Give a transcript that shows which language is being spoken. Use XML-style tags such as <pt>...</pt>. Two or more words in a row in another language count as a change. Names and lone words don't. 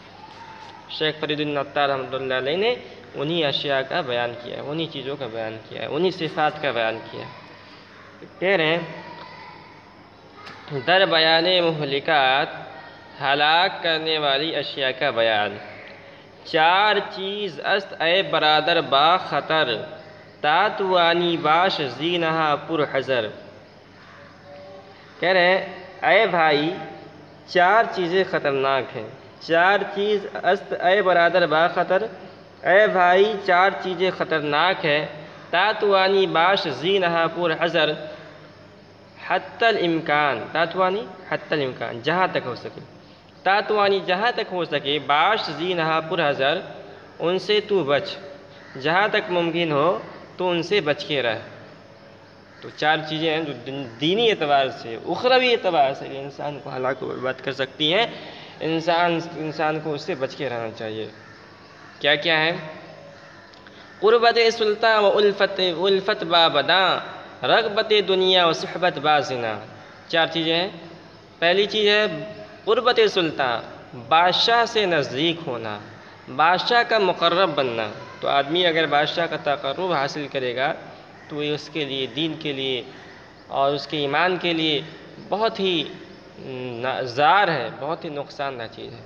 <ur>شیخ فرید الدین عطار رحمۃ اللہ علیہ نے انہی اشیاء کا بیان کیا ہے، انہی چیزوں کا بیان کیا ہے، انہی صفات کا بیان کیا ہے۔ کہہ رہے ہیں</ur> <fa>در بیان مہلکات،</fa> <ur>ہلاک کرنے والی اشیاء کا بیان۔</ur> <fa>چار چیز است اے برادر با خطر، تاتوانی باش زینہا پر حذر۔</fa> <ur>کہہ رہے ہیں اے بھائی چار چیزیں خطرناک ہیں۔</ur> <fa>چار چیز است اے برادر با خطر،</fa> <ur>اے بھائی چار چیزیں خطرناک ہیں۔</ur> <fa>تاتوانی باش زینہا پر حذر،</fa> <ur>حتی الامکان، تاتوانی حتی الامکان جہاں تک ہو سکے، تاتوانی جہاں تک ہو سکے،</ur> <fa>باش زینہا پر حذر</fa> <ur>ان سے تو بچ، جہاں تک ممکن ہو تو ان سے بچ کے رہ۔ تو چار چیزیں ہیں جو دینی اعتبار سے اخروی اعتبار سے انسان کو ہلاک و برباد کر سکتی ہیں، انسان کو اس سے بچ کے رہنا چاہیے۔ کیا کیا ہے؟</ur> <fa>قربت سلطان و الفت با بداں، رغبت دنیا و صحبت با زنا۔</fa> <ur>چار چیزیں ہیں۔ پہلی چیز ہے قربت سلطان، بادشاہ سے نزدیک ہونا، بادشاہ کا مقرب بننا۔ تو آدمی اگر بادشاہ کا تقرب حاصل کرے گا تو یہ اس کے لیے، دین کے لیے اور اس کے ایمان کے لیے بہت ہی زار ہے، بہت ہی نقصان دہ چیز ہے۔</ur>